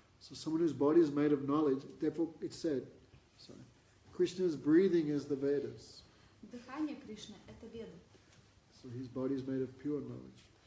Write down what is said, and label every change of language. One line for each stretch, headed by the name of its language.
English: So someone whose body is made of knowledge, therefore it said, Krishna's breathing is the Vedas.
Russian: Дыхание Кришны – это веды.
English: So his body is made of pure knowledge.